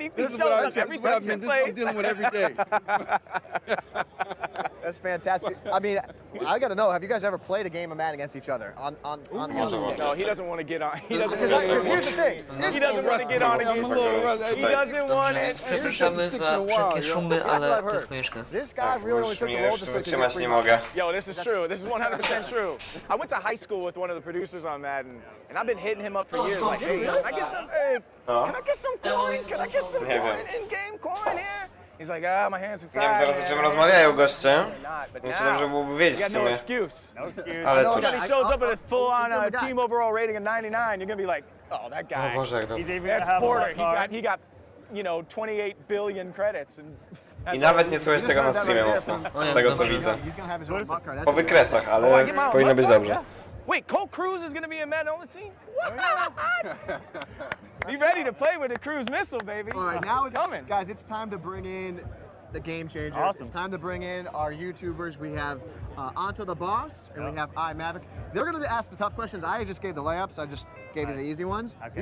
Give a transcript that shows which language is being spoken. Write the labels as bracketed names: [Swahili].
[English] He shows us every touch and I'm dealing with every day. That's fantastic. I mean, I got to know, have you guys ever played a game of Madden against each other on the stick? No, he doesn't want to get on. He doesn't. Because here's the thing. He doesn't want to get on against you. He doesn't want it. [Polish] Przepraszamy za wszelkie szumy, ale to jest konieczne. [English] This guy really only took the role just so he could get free money. Yo, this is true. This is 100% true. I went to high school with one of the producers on Madden, and I've been hitting him up for years. Like, hey, can I get some? Hey, can I get some coin? Can I get some coin? In-game coin here? He's like, my hands inside. [Polish] Nie wiem teraz o czym rozmawiają goście. Znaczy dobrze byłoby wiedzieć w no sumie. [English] excuse. [Polish] Ale cóż. [English] When he shows up with a full-on team overall rating of 99, you're gonna be like, oh, that guy. [Polish] O Boże, jak dobrze. [English] That's Porter. He got, 28 billion credits. [Polish] I nawet nie słychać tego na streamie mocno, z tego co widzę. Po wykresach, ale powinno być dobrze. [English] Wait, Colt Cruz is gonna be in Madden on the team? What? Be ready to play with the Cruise missile, baby. All right, now it's coming. Guys, it's time to bring in the game changers. Awesome. It's time to bring in our YouTubers. We have Onto the Boss and we have iMavic. They're going to ask the tough questions. I just gave the layups. I just gave you the easy ones. Okay.